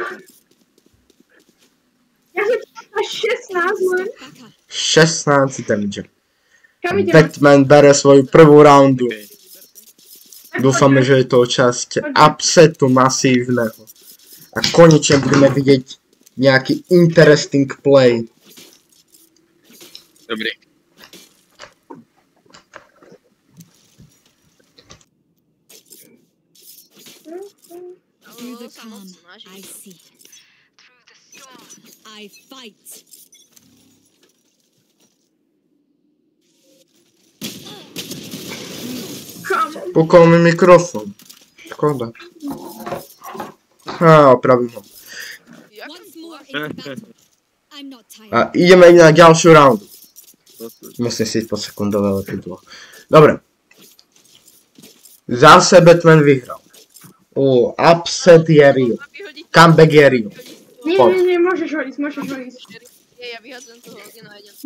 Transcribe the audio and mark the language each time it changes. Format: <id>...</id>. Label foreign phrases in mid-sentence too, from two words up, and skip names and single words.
<sk>Ja som čakal 16 len. 16 damage. Kam ideme? Batman bere svoju prvú roundu. Dúfame, že je to časť upsetu masívneho. A konečne budeme vidieť nejaký</sk> <en>interesting play.</en> <sk>Dobrý.</sk> <en>Through the calm, I see. I fight.</en> <sk>Pukol mi mikrofón. Škoda. Opravím ho.</sk> <en>Once more in battle. I'm not tired.</en> <sk>A ideme na ďalšiu roundu. Musím si po sekundové lepidlo. Dobre. Zase Batman vyhral. Upset je real. Comeback je real. Nie, môžeš hodiť. Ja vyhadzujem toho Odina a idem.</sk>